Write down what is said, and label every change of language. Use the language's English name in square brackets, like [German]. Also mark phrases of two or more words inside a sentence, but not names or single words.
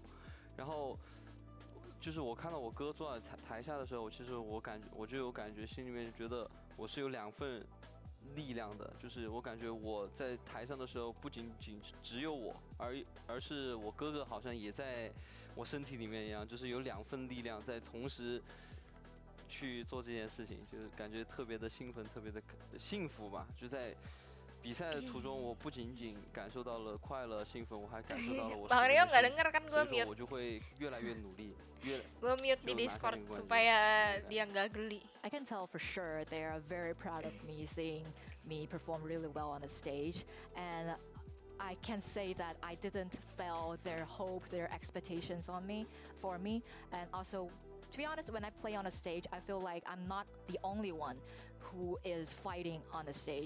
[Chinese] 然后就是我看到我哥坐在台下的时候，其实我就有感觉，心里面觉得我是有2份力量的，就是我感觉我在台上的时候不仅只有我，而是我哥哥好像也在我身体里面一样，就是有2份力量在同时去做这件事情，就是感觉特别的兴奋，特别的幸福吧。就在比赛的途中，我不仅仅感受到了快乐、兴奋，我还感受到了我 [Indonesian] Bang [Chinese] 是 [Indonesian] Rio [Chinese] 个 [Indonesian] nggak [Chinese] 人 [Indonesian] denger kan [Chinese] 所 [Indonesian] gue [Chinese] 以说 [Indonesian] mute. [Chinese] 我就会越来越努力， [Indonesian] Gue mute di [Chinese] 就拿下 [Indonesian] Discord [Chinese] 那个冠军。 [Indonesian] supaya dia nggak geli. [English] I can tell for sure they are very proud of me, seeing me perform really well on the stage, and I can say that I didn't fail their hope, their expectations for me, and also to be honest, when I play on a stage, I feel like I'm not the only one who is fighting on the stage.